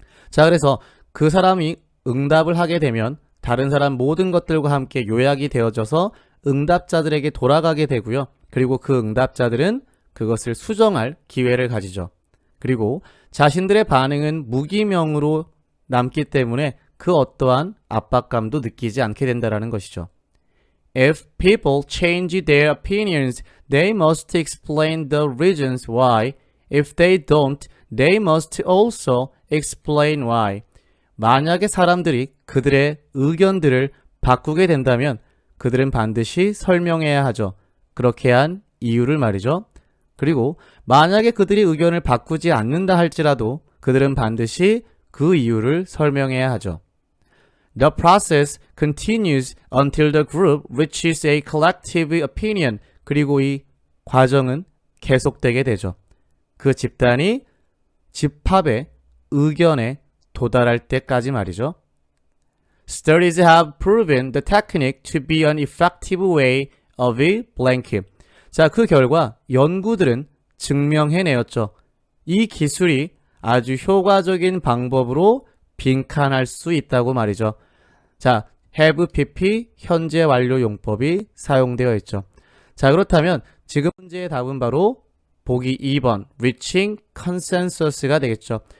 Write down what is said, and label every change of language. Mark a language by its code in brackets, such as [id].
[ko] 자, 그래서 그 사람이 응답을 하게 되면 다른 사람 모든 것들과 함께 요약이 되어져서 응답자들에게 돌아가게 되고요. 그리고 그 응답자들은 그것을 수정할 기회를 가지죠. 그리고 자신들의 반응은 무기명으로 남기 때문에 그 어떠한 압박감도 느끼지 않게 된다는 것이죠. [en] If people change their opinions, they must explain the reasons why. If they don't, they must also explain why. [ko] 만약에 사람들이 그들의 의견들을 바꾸게 된다면 그들은 반드시 설명해야 하죠. 그렇게 한 이유를 말이죠. 그리고 만약에 그들이 의견을 바꾸지 않는다 할지라도 그들은 반드시 그 이유를 설명해야 하죠. [en] The process continues until the group reaches a collective opinion. [ko] 그리고 이 과정은 계속되게 되죠. 그 집단이 집합의 의견에 도달할 때까지 말이죠. [en] Studies have proven the technique to be an effective way of a blank. [ko] 자, 그 결과 연구들은 증명해내었죠. 이 기술이 아주 효과적인 방법으로 빈칸할 수 있다고 말이죠. 자, have pp 현재 완료 용법이 사용되어 있죠. 자, 그렇다면 지금 문제의 답은 바로 보기 2번 reaching consensus가 되겠죠.